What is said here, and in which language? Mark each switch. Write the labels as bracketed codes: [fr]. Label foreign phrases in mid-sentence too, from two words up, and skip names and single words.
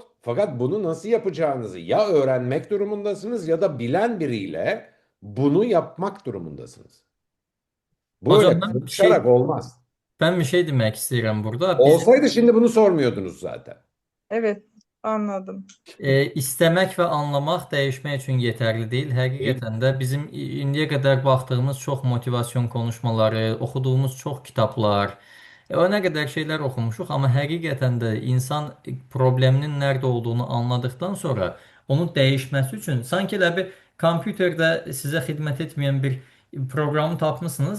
[tr] Fakat bunu nasıl yapacağınızı ya öğrenmek durumundasınız ya da bilen biriyle bunu yapmak durumundasınız. Bu Hocam öyle ben bir şey konuşarak olmaz. ben bir şey demek istedim burada. Bizim Olsaydı şimdi bunu sormuyordunuz zaten. Evet, anladım. [az] İstəmək və anlamaq dəyişmək üçün yetərli deyil. [tr] Değil. [az] Həqiqətən də bizim indiyə qədər baxdığımız çox [tr] motivasyon konuşmaları, [az] oxuduğumuz çox kitablar, o nə qədər şeylər oxumuşuq, amma həqiqətən də insan probleminin nədə olduğunu [tr] anladıktan sonra [az] onu dəyişməsi üçün sanki elə bir kompüterdə sizə xidmət etməyən bir proqramı tapmısınız.